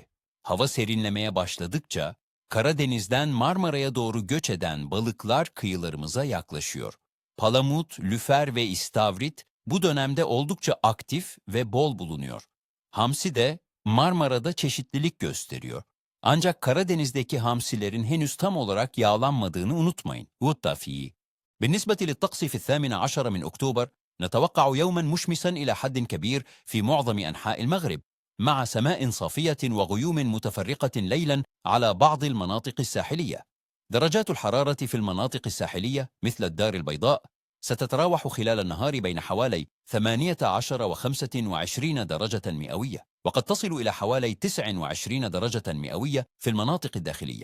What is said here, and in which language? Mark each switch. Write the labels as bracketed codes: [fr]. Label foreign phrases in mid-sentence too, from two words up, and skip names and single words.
[tr] Hava serinlemeye başladıkça Karadeniz'den Marmara'ya doğru göç eden balıklar kıyılarımıza yaklaşıyor. Palamut, lüfer ve istavrit bu dönemde oldukça aktif ve bol bulunuyor. Hamsi de Marmara'da çeşitlilik gösteriyor. Ancak Karadeniz'deki hamsilerin henüz tam olarak yağlanmadığını unutmayın. والتافي. [ar] بالنسبة للطقس في 18 من أكتوبر نتوقع يوما مشمسا إلى حد كبير في معظم أنحاء المغرب مع سماء صافية وغيوم متفرقة ليلا على بعض المناطق الساحلية. درجات الحرارة في المناطق الساحلية مثل الدار البيضاء ستتراوح خلال النهار بين حوالي 18 و 25 درجة مئوية، وقد تصل إلى حوالي 29 درجة مئوية في المناطق الداخلية.